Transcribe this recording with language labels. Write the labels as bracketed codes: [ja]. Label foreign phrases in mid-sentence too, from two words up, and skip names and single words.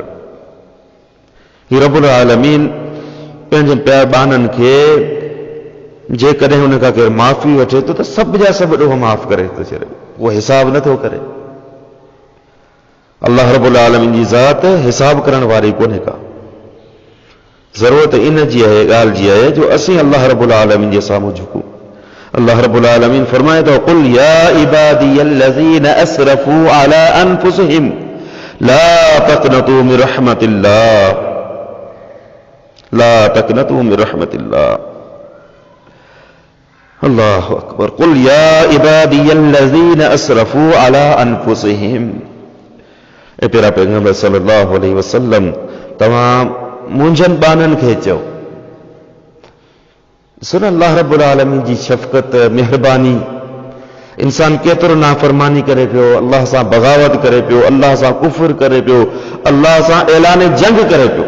[sd] हीउ रब्बुल आलमीन पंहिंजे प्यारबाननि खे जेकॾहिं हुन खां केरु माफ़ी वठे थो त सभु जा सभु ॾोह माफ़ करे थो छॾे, उहो हिसाब नथो करे। अल्लाह रब्बुल आलमीन जी ज़ात हिसाब करण वारी कोन्हे का। ज़रूरत इन जी आहे, ॻाल्हि जी आहे जो असीं अल्लाह रब्बुल आलमीन जे साम्हूं झुकूं। अल्लाह रब्बुल आलमीन फरमाए थो, [ar] قل يا عبادي الذين أسرفوا على أنفسهم لا تقنطوا من رحمة الله، لا تقنطوا من رحمة الله. الله أكبر. قل يا عبادي الذين أسرفوا على أنفسهم, [sd] ए प्यारा पैगंबर [ar] صلى الله عليه وسلم, [sd] तव्हां मुंहिंजनि बाननि खे चओ। सुन अल्लाह रब्बुल आलमीन जी शफ़क़त, मेहरबानी। इंसान केतिरो नाफ़रमानी करे पियो, अल्लाह सां बग़ावत करे पियो, अल्लाह सां कुफ़्र करे पियो, अल्लाह सां ऐलान जंग करे पियो,